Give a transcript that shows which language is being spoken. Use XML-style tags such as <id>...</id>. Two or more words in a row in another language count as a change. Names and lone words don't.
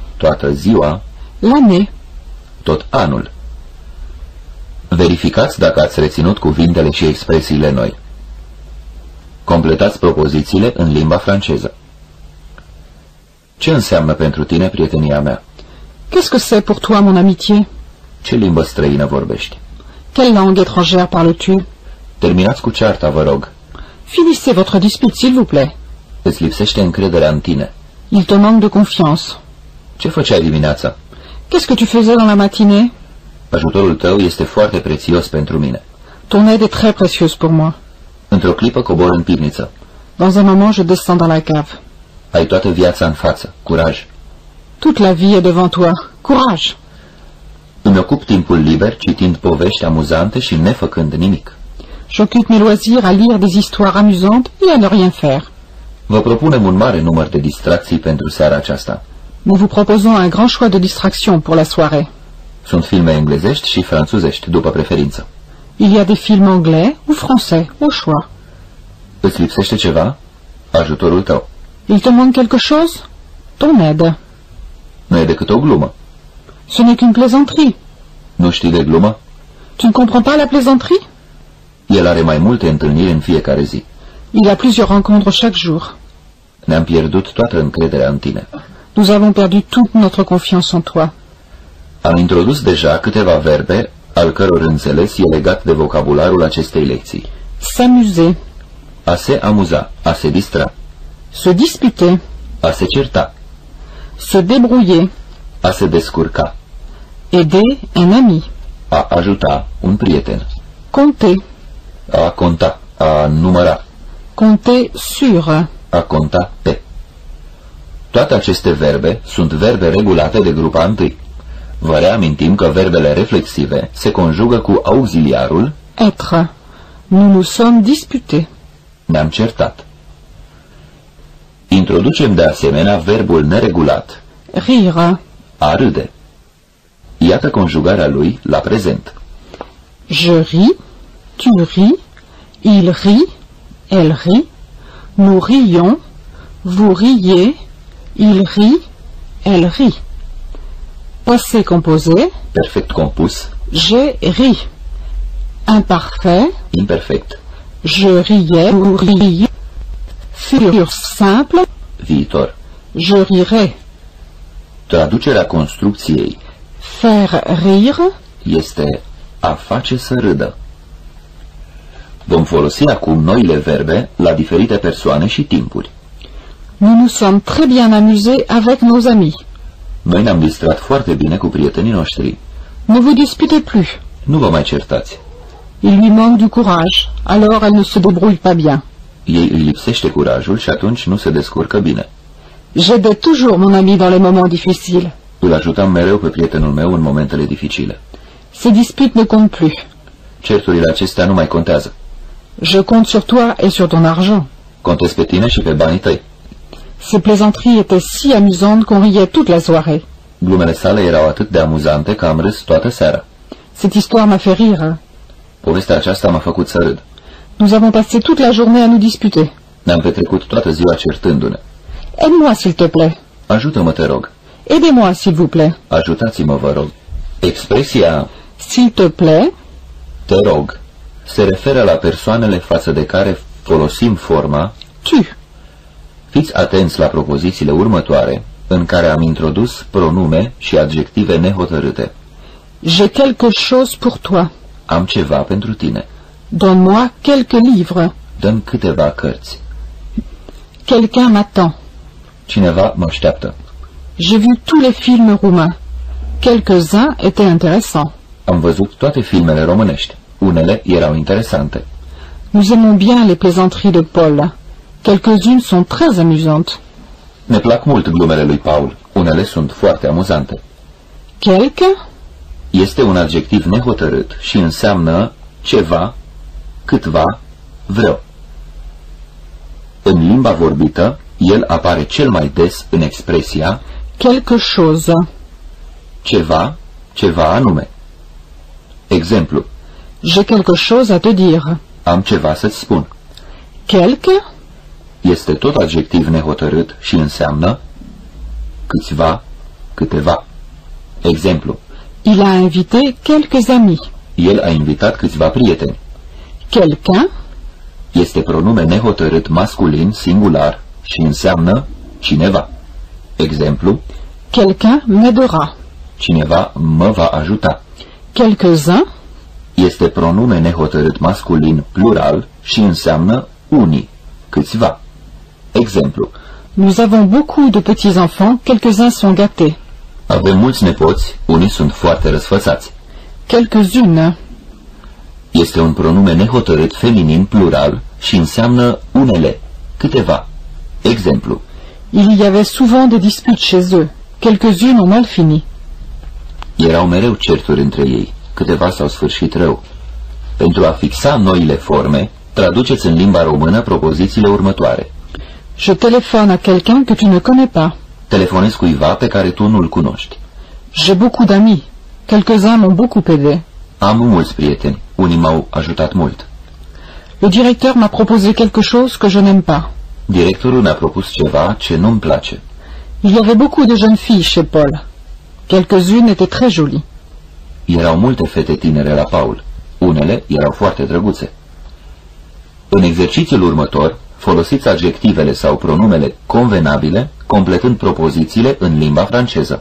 <ro>toată ziua,</ro> <fr>L'année.</fr> <ro>tot anul. Verificați dacă ați reținut cuvintele și expresiile noi. Completați propozițiile în limba franceză. Ce înseamnă pentru tine prietenia mea?</ro> <fr>Qu'est-ce que c'est pour toi, mon amitié?</fr> <ro>Ce limbă străină vorbești?</ro> <fr>Quelle langue étrangère parles-tu?</fr> <ro>Terminați cu cearta, vă rog.</ro> <fr>Finissez votre dispute, s'il vous plaît.</fr> <ro>Îți lipsește încrederea în tine.</ro> <fr>Il te manque de confiance.</fr> <ro>Ce făceai dimineața?</ro> <fr>Qu'est-ce que tu faisais dans la matinée?</fr> <ro>Ajutorul tău este foarte prețios pentru mine.</ro> <fr>Ton aide est très précieuse pour moi.</fr> <ro>Într-o clipă cobor în pivniță.</ro> <fr>Dans un moment, je descends dans la cave.</fr> <ro>Ai toată viața în față. Curaj.</ro> <fr>Toute la vie est devant toi. Courage.</fr> <ro>Îmi ocup timpul liber citind povești amuzante și nefăcând nimic.</ro> <fr>J'occupe mes loisirs à lire des histoires amusantes et à ne rien faire.</fr> <ro>Vă propunem un mare număr de distracții pentru seara aceasta.</ro> <fr>Nous vous proposons un grand choix de distractions pour la soirée.</fr> <ro>Sunt filme englezești și franțuzești, după preferință.</ro> <fr>Il y a des films anglais ou français, au choix.</fr> <ro>Îți lipsește ceva? Ajutorul tău.</ro> <fr>Il te manque quelque chose? Ton aide.</fr> <ro>Nu e decât o glumă.</ro> <fr>Ce n'est qu'une plaisanterie.</fr> <ro>Nu știi de glumă?</ro> <fr>Tu ne comprends pas la plaisanterie?</fr> <ro>El are mai multe întâlniri în fiecare zi.</ro> <fr>Il a plusieurs rencontres chaque jour.</fr> <ro>Ne-am pierdut toată încrederea în tine.</ro> <fr>Nous avons perdu toute notre confiance en toi.</fr> <ro>Am introdus deja câteva verbe, al căror înțeles e legat de vocabularul acestei lecții.</ro> <fr>S'amuser.</fr> <ro>A se amuza, a se distra,</ro> <fr>Se disputer.</fr> <ro>a se certa,</ro> <fr>Se débrouiller.</fr> <ro>a se descurca,</ro> <fr>Aider un ami.</fr> <ro>a ajuta un prieten, Compter. a conta, a număra,</ro> <fr>Compter sur.</fr> <ro>a conta pe. Toate aceste verbe sunt verbe regulate de grupa întâi. Vă reamintim că verbele reflexive se conjugă cu auxiliarul Être.</ro> <fr>Nous nous sommes disputés.</fr> <ro>ne-am certat. Introducem de asemenea verbul neregulat, Rire. a râde. Iată conjugarea lui la prezent.</ro> <fr>Je ris. Tu ris. Il rit. Elle rit. Nous rions. Vous riez. Il rit. Elle rit. Passé composé.</fr> <ro>Perfect compus,</ro> <fr>J'ai ri. Imparfait.</fr> <ro>imperfect,</ro> <fr>Je riais. Vous riez. Futur simple.</fr> <ro>viitor.</ro> <fr>Je rirai.</fr> <ro>Traducerea construcției</ro> <fr>Faire rire.</fr> <ro>este a face să râdă. Vom folosi acum noile verbe la diferite persoane și timpuri.</ro> <fr>Nous nous sommes très bien amusés avec nos amis.</fr> <ro>Noi ne-am distrat foarte bine cu prietenii noștri.</ro> <fr>Ne vous disputez plus.</fr> <ro>Nu vă mai certați.</ro> <fr>Il lui manque du courage, alors elle ne se débrouille pas bien.</fr> <ro>Ei îi lipsește curajul și atunci nu se descurcă bine.</ro> <fr>J'aidais toujours mon ami dans les moments difficiles.</fr> <ro>Îl ajutam mereu pe prietenul meu în momentele dificile.</ro> <fr>Ces disputes ne comptent plus.</fr> <ro>Certurile acestea nu mai contează.</ro> <fr>Je compte sur toi et sur ton argent.</fr> <ro>Contez pe tine și pe banii tăi.</ro> <fr>Ces plaisanteries étaient si amusantes qu'on riait toute la soirée.</fr> <ro>Glumele sale erau atât de amuzante că am râs toată seara.</ro> <fr>Cette histoire m'a fait rire.</fr> <ro>Povestea aceasta m-a făcut să râd.</ro> <fr>Nous avons passé toute la journée à nous disputer.</fr> <ro>Ne-am petrecut toată ziua certându-ne.</ro> <fr>Aide-moi, s'il te plaît.</fr> <ro>Ajută-mă, te rog.</ro> <fr>Aidez-moi, s'il vous plaît.</fr> <ro>Ajutați-mă, vă rog. Expresia</ro> <fr>S'il te plaît</fr> <ro>Te rog se referă la persoanele față de care folosim forma tu. Fiți atenți la propozițiile următoare, în care am introdus pronume și adjective nehotărâte.</ro> <fr>J'ai quelque chose pour toi.</fr> <ro>Am ceva pentru tine.</ro> <fr>Donne-moi quelques livres.</fr> <ro>Dă-mi câteva cărți.</ro> <fr>Quelqu'un m'attend.</fr> <ro>Cineva mă așteaptă.</ro> <fr>J'ai vu tous les films roumains. Quelques-uns étaient intéressants.</fr> <ro>Am văzut toate filmele românești. Unele erau interesante.</ro> <fr>Nous aimons bien les plaisanteries de Paul. Quelques-unes sont très amusantes.</fr> <ro>Ne plac mult glumele lui Paul. Unele sunt foarte amuzante. Quelque Este un adjectiv nehotărât și înseamnă ceva, câtva, vreo. În limba vorbită, el apare cel mai des în expresia</ro> <fr>quelque chose.</fr> <ro>ceva, ceva anume. Exemplu,</ro> <fr>J'ai quelque chose à te dire.</fr> <ro>am ceva să-ți spun. Quelque Este tot adjectiv nehotărât și înseamnă câțiva, câteva. Exemplu,</ro> <fr>Il a invité quelques amis.</fr> <ro>el a invitat câțiva prieteni. Quelqu'un Este pronume nehotărât masculin singular și înseamnă cineva. Exemplu,</ro> <fr>quelqu'un m'aidera.</fr> <ro>cineva mă va ajuta. Quelques-uns Este pronume nehotărât masculin plural și înseamnă unii, câțiva. Exemplu,</ro> <fr>nous avons beaucoup de petits-enfants, quelques-uns sont gâtés.</fr> <ro>avem mulți nepoți, unii sunt foarte răsfățați. Quelques-unes Este un pronume nehotărât feminin plural și înseamnă unele, câteva. Exemplu,</ro> <fr>il y avait souvent des disputes chez eux. Quelques-unes ont mal fini.</fr> <ro>erau mereu certuri între ei, câteva s-au sfârșit rău. Pentru a fixa noile forme, traduceți în limba română propozițiile următoare.</ro> <fr>Je téléphone à quelqu'un que tu ne connais pas.</fr> <ro>Telefonezi cuiva pe care tu nu-l cunoști.</ro> <fr>J'ai beaucoup d'amis. Quelques-uns m'ont beaucoup aidé.</fr> <ro>Am mulți prieteni, unii m-au ajutat mult.</ro> <fr>Le directeur m'a proposé quelque chose que je n'aime pas.</fr> <ro>Directorul ne-a propus ceva ce nu-mi place.</ro> <fr>Il y avait beaucoup de jeunes filles chez Paul. Quelques-unes étaient très jolies.</fr> <ro>Erau multe fete tinere la Paul. Unele erau foarte drăguțe. În exercițiul următor, folosiți adjectivele sau pronumele convenabile, completând propozițiile în limba franceză.</ro>